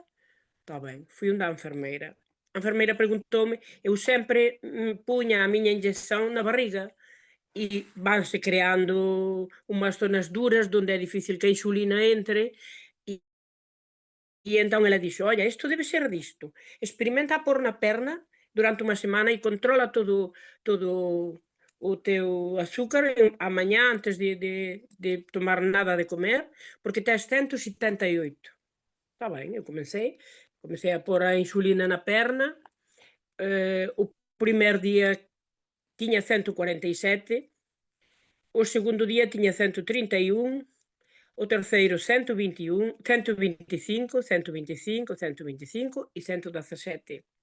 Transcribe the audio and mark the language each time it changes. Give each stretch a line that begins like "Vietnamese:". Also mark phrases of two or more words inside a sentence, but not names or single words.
Galician: Está ben, fui onde a enfermeira. A enfermeira preguntoume, eu sempre puña a miña inyección na barriga e vanse creando unhas zonas duras onde é difícil que a insulina entre e entón ela dixo, olha, isto debe ser disto, experimenta
Portuguese: a pôr na perna
Galician: durante unha semana e controla todo o teu azúcar a mañá antes de tomar nada de comer, porque tes 178. Está ben,
Portuguese: eu comecei a pôr a insulina na perna o primeiro dia tinha 147, o segundo dia tinha 131, o terceiro 121, 125, 125, 125 e 117.